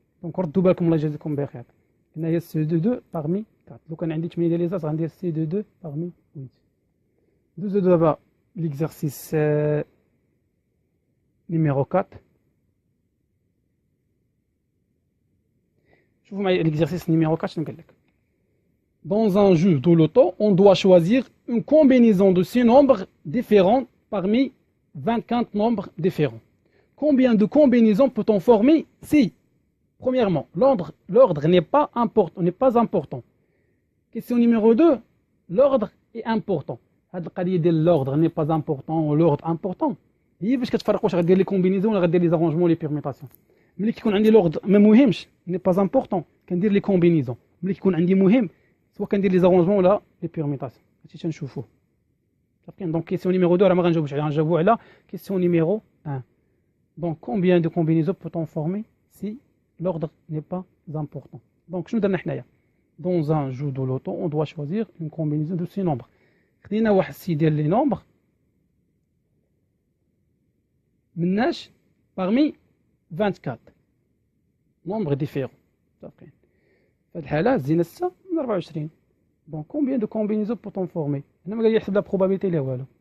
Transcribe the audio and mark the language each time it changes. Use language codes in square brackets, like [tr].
[ar] دونك ردوا بالكم الله يجازيكم بخير. هنا هي سي دو 2 parmi 4. لو كان عندي 8 ديال لي زاس غندير سي دو 2 parmi 8. ندوزو دابا ليكزارسيس نيميرو 4. شوفوا معايا ليكزارسيس نيميرو 4 شنو قال لك. [fr] Dans un jeu de loto, on doit choisir une combinaison de 6 nombres différents parmi 24 nombres différents. Combien de combinaisons peut-on former si Premièrement, l'ordre n'est pas important. Question numéro 2, l'ordre est important. [ar] هاد القضيه ديال [fr] l'ordre n'est pas important ou l'ordre important [ar] هي باش كتفرق واش غدير لي كومبينيزون ولا غدير لي زارونجمون لي بيرميتاسيون. ملي كيكون عندي [fr] l'ordre [ar] ما مهمش [fr] n'est pas important [ar] كندير لي كومبينيزون. ملي كيكون عندي مهم سواء كندير لي زارونجمون ولا لي بيرميتاسيون. هادشي تنشوفوه. صافي. دونك كيسيون نيميرو 2 راه ما غنجاوبش عليها، غنجاوبو على كيسيون نيميرو 1. [fr] Donc combien de combinaisons peut-on former si l'ordre n'est pas important? Donc [ar] شنو درنا حنايا؟ [fr] Dans un jeu de loto, on doit choisir une combinaison de 6 nombres. [ar] خدينا واحد السي ديال لي نومبر مناش parmi 24 nombres différents. صافي. في هاد الحالة زينا 6 من 24. [fr] Donc combien de combinaisons peut-on former؟ [ar] هنا ما قال لي يحسب لا probabilité لا والو.